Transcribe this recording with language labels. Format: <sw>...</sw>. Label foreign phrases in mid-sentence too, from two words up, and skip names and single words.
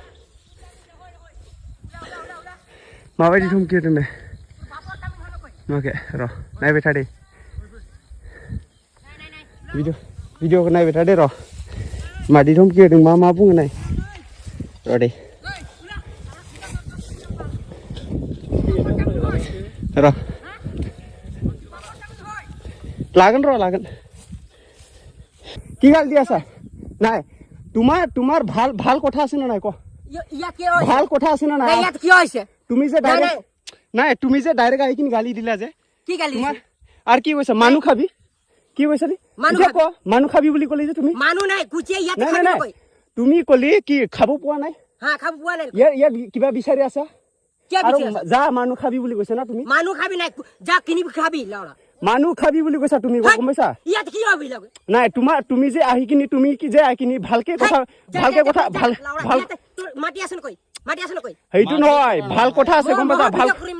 <brx>माबायदि धमकि होदों दे नुवाखै र' नायबाय था दे भिडिअखौ नायबाय था दे र' मादि धमकि होदों मा बुङो नाय र' दे र' लागोन</brx> <as>কি গাল দি আছা নাই তোমাৰ ভাল কথা আছে না নাই ক ভাল কথা আছে না নাই ইয়াত কি হৈছে তুমি যে ডাইৰেক্ট আহি কিনি গালি দিলা যে কি গালি তোমাৰ আর কি কৈছা মানুহ খাবি কি কৈছলি ক মানুহ খাবি বুলি কলি যে তুমি মানুহ নাই কুচিয়া ইয়াত খাবি নকই তুমি কলি কি খাব পোৱা নাই হ্যাঁ খাব পোৱা নাই ইয়াত কিবা বিচাৰি আছা আৰু যা মানুহ খাবি বুলি কৈছা না তুমি মানুহ খাবি নাই যা কিনি খাবি লাউৰা মানুহ খাবি বুলি কৈছা তুমি গম পাইছা ইয়াত কি হবি লাগে নাই তুমি যে আহি কিনি তুমি কি যে আহি কিনি ভালকে কথা ভাল মাটি আছে নকই হেইটো নহয় ভাল কথা আছে গম পাইছা ভাল</as>